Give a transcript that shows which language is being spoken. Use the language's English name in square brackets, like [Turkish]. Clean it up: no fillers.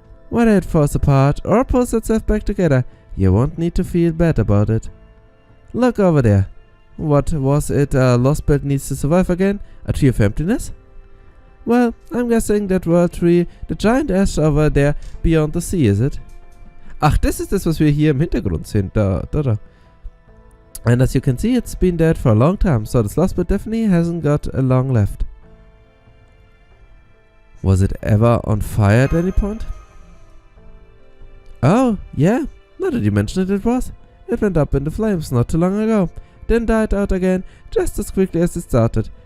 [English] Whether it falls apart or pulls itself back together, you won't need to feel bad about it. Look over there. What was it Lost Belt needs to survive again? A tree of emptiness? Well, I'm guessing that World Tree, the giant ash over there beyond the sea, is it? [German] Ach, das ist das, was wir hier im Hintergrund sehen. Da. [English] And as you can see, it's been dead for a long time, so this lost but definitely hasn't got long left. Was it ever on fire at any point? Oh, yeah. Now that you mention it, it was. It went up in the flames not too long ago, then died out again just as quickly as it started.